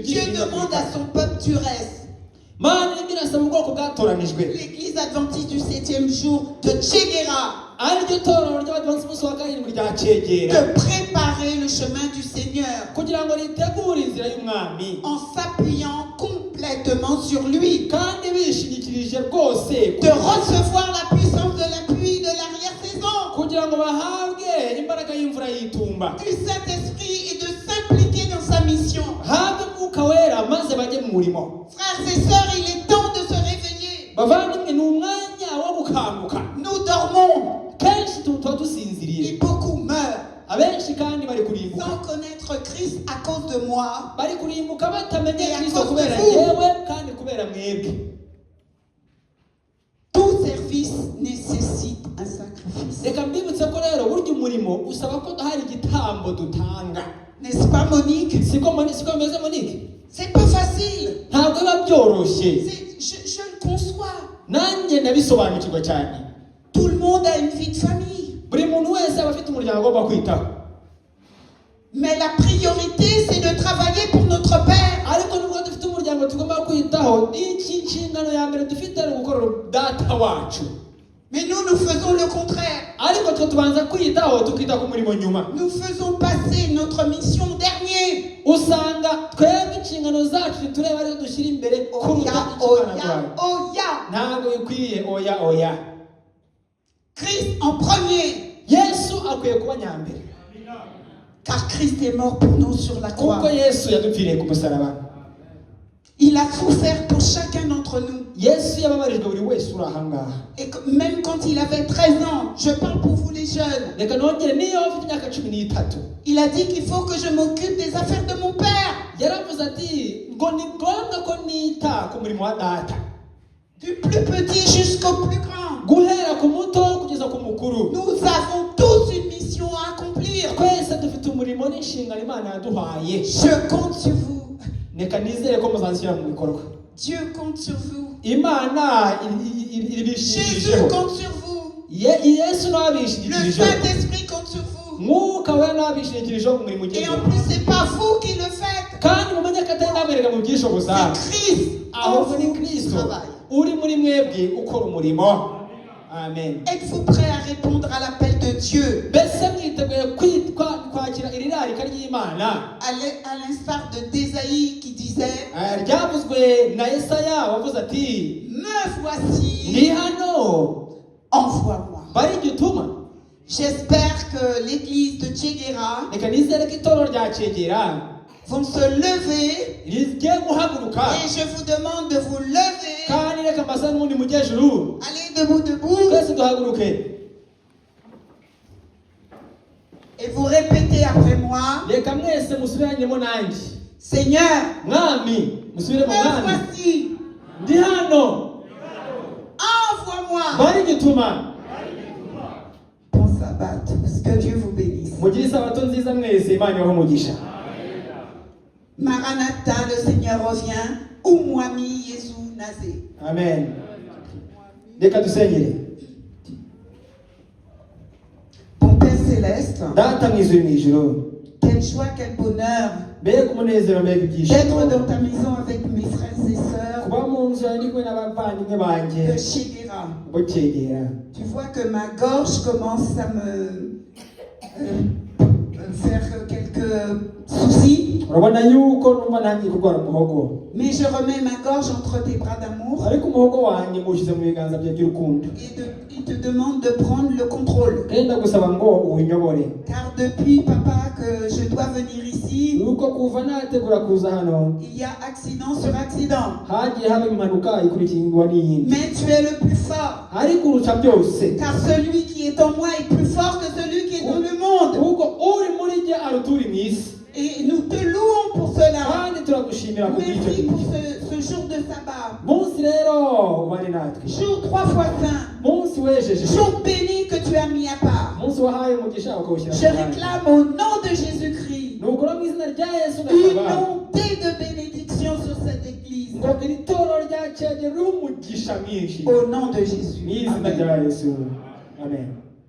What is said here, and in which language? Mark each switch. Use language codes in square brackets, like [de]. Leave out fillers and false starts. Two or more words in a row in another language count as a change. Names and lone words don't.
[fr] Dieu [rw] byinshi. [fr] demande à son peuple du reste. [rw] Mana birasaba ubwoko bwatoranijwe. [fr] L'église adventiste du 7e jour de Tchegera [rw] Ariryo torero ry'abadivantisi b'umunsi wa karindwi rya Cyegera. [fr] de préparer le chemin du Seigneur [rw] Kugira ngo ritegure inzira y'umwami. [fr] en s'appuyant complètement sur lui, [rw] Kandi bishingikirije rwose [fr] de recevoir la puissance de la pluie de l'arrière-saison, [rw] kugira ngo bahabwe imbaraga y'imvura y'itumba. [fr] du Saint-Esprit et de s'impliquer dans sa mission. [rw] Habwe umwuka wera maze bajye mu murimo. [fr] Frères et sœurs, il est temps de se réveiller. [rw] Bavandimwe ni umwanya wo gukanguka. [fr] Nous dormons [rw] Kenshi tuba dusinziriye. [fr] et beaucoup meurent [rw] Abenshi kandi bari kurimbuka. [fr] sans connaître Christ à cause de moi. [rw] Bari kurimbuka batamenye [fr] Et à [rw] Kristo [fr] cause de [rw] kubera [fr] vous. [rw] yewe kandi kubera mwebwe. [fr] Tout service nécessite un sacrifice. [rw] Reka mbibutse ko rero burya umurimo usaba ko hari igitambo dutanga. [fr] N'est-ce pas, Monique? [rw] Siko bimeze Monique? [fr] C'est pas facile. [rw] Ntabwo biba byoroshye. [fr] Je le conçois. [rw] Nanjye ndabisobanukirwa cyane. [fr] Tout le monde a une vie de famille. [rw] Buri muntu wese aba afite umuryango agomba kwitaho. [fr] Mais la priorité, c'est de travailler pour notre Père. [rw] Ariko nubwo dufite umuryango tugomba kwitaho, iki nshingano ya mbere dufite ari ugukorera data wacu. [fr] Mais nous faisons le contraire. [rw] Ariko twe tubanza kwitaho tukita ku murimo nyuma. [fr] Nous faisons passer notre mission dernier. [rw] Usanga twebwe inshingano zacu tureba arizo dushyira imbere kuruta inshingano zacu. Oya. Ntabwo bikwiye oya. [fr] Christ en premier. [rw] Yesu akwiye kuba nyambere. [fr] Car Christ est mort pour nous sur la croix. [rw] Kuko Yesu yadupfiriye ku musaraba. [fr] Il a souffert pour chacun d'entre nous. [rw] Yesu yababarijwe buri wese uri aha ngaha. [fr] Et même quand il avait 13 ans, je parle pour vous les jeunes, [rw] Reka nongere niyo ufite imyaka 13. [fr] il a dit qu'il faut que je m'occupe des affaires de mon Père. [rw] Yaravuze ati ngo ni ngombwa ko nita ku murimo wa data. [fr] Du plus petit jusqu'au plus grand. [rw] Guhera ku muto kugeza ku mukuru. [fr] Nous avons tous une mission à accomplir. [rw] Twese dufite umurimo n'inshingano Imana yaduhaye. [fr] Je compte sur vous. [rw] Reka nizere ko muzashyira mu bikorwa. [fr] Dieu compte sur vous. [rw] Imana [fr] Jésus [rw] ibishingikirijeho. [fr] compte sur vous. [rw] Yesu nawe [fr] Le [rw] abishingikirijeho. [fr] Saint-Esprit compte sur vous. [rw] Mwuka we nawe abishingikirijeho mu murimo [fr] Et [rw] ugiye. [fr] en plus, c'est pas vous qui le faites. [rw] Kandi mumenye ko atari namwereka mu byishoboza. [fr] C'est Christ en [rw] Ahubwo ni [fr] vous qui [rw] Kristo [fr] travaille. [rw] uri muri mwebwe ukora umurimo. Amen. [fr] Êtes-vous prêts à répondre à l'appel de Dieu? [rw] Mbese mwiteguye kwakira iri rarika ry'Imana? [fr] À l'instar de d'Ésaïe qui disait, [rw] Ryavuzwe na Yesaya wavuze ati, [fr] me voici, [rw] ndi hano, [fr] envoie-moi. [rw] bari igituma. [fr] J'espère que l'église de Tchegera [rw] Reka nizere ko itorero rya Cyegera [fr] vont se lever [rw] rigiye guhaguruka. [fr] et je vous demande de vous lever. [rw] Kandi reka mbasa n'ubundi mujye juru. [fr] Allez debout. [rw] Twese duhaguruke. [fr] Et vous répétez après moi, [rw] Reka mwese musubiranyemo nanjye. [fr] Seigneur, [rw] Mwami, musubire mu [fr] me [rw] mwami. [fr] voici, [rw] ndi hano [fr] Envoie-moi. [rw] bari gituma. [fr] Bon sabbat. Que Dieu vous bénisse. [rw] Mugire isabato nziza mwese, Imana ibahe umugisha. [fr] Maranatha, le Seigneur revient. [rw] Umwami Yesu naze. Amen. Reka dusengere. [fr] Mon Père Céleste, [rw] Data mwiza mu ijuru, [fr] quelle joie, quel bonheur [rw] mbega umunezero, mbega ibyishimo [fr] d'être dans ta maison avec mes frères et sœurs [rw] kuba mu nzu yawe ndi kumwe n'abavandimwe banjye [fr] de Chedera. [rw] bukegera. [fr] Tu vois que ma gorge commence à me faire quelques soucis, [rw] Urabona yuko numva ntangiye kurwara umuhogo, [fr] mais je remets ma gorge entre tes bras d'amour [rw] ariko umuhogo wanjye muwushyize mu biganza byawe by'urukundo, [fr] il te demande de prendre le contrôle. [rw] kandi ndagusaba ngo uwunyobore, [fr] Car depuis, papa, que je dois venir ici, [rw] nuko kuva nategura kuza hano [fr] il y a accident sur accident. [rw] hagiye haba impanuka ikurikirwa n'iyindi, [fr] Mais tu es le plus fort. [rw] ariko urusha byose, [fr] Car celui qui est en moi est plus fort que celui qui est dans le monde. [rw] kuko uri muri jye aruta uri mu isi, [fr] Et nous te louons pour cela. [rw] kandi turagushimira ku bw'icyo [fr] Merci pour [rw] gihe. [fr] ce jour de sabbat. [rw] Munsi rero ubane natwe, [fr] Jour 3 fois saint. [rw] munsi wejeje, [fr] Jour béni que tu as mis à part. [rw] munsi wahaye umugisha ukawushyira [fr] Je [rw] ku bandi. [fr] réclame au nom de Jésus-Christ [rw] Nuko mu izina rya Yesu [fr] une [rw] ndasaba [fr] montée de bénédiction sur cette église. [rw] ngo iri torero rya cyagera umugisha mwinshi [fr] Au nom de [rw] mu [fr] Jésus. [rw] izina Amen. rya Yesu, amen.